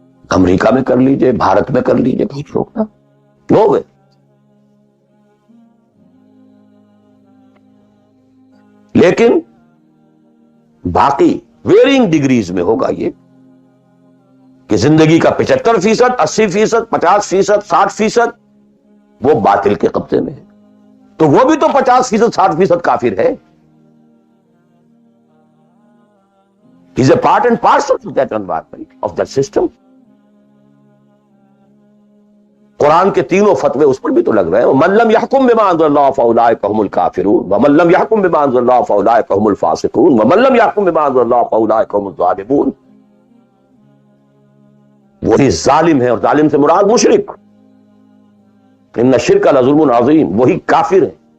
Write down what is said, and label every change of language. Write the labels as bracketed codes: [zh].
[ur] امریکہ میں کر لیجئے، بھارت میں کر لیجئے، کوئی نہیں روکتا، نو وے۔ لیکن باقی ویرینگ ڈگریز میں ہوگا یہ کہ زندگی کا 75%، 80%، 50%، 60%، وہ باطل کے قبضے میں ہے، تو وہ بھی تو 50% 60% کافر ہے. [en] He's a part and parcel of that environment, of that system. [ur] قرآن کے تینوں فتوے اس پر بھی تو لگ رہے ہیں. [ar] وَمَن لَّمْ يَحْكُم بِمَا أَنزَلَ اللَّهُ فَأُولَٰئِكَ هُمُ الْكَافِرُونَ وَمَن لَّمْ يَحْكُم بِمَا أَنزَلَ اللَّهُ فَأُولَٰئِكَ هُمُ الْفَاسِقُونَ وَمَن لَّمْ يَحْكُم بِمَا أَنزَلَ اللَّهُ فَأُولَٰئِكَ هُمُ الظَّالِمُونَ. [ur] وہی ظالم ہے، اور ظالم سے مراد مشرک. [ar] ان الشرک لظلم عظیم، [ur] وہی کافر ہے.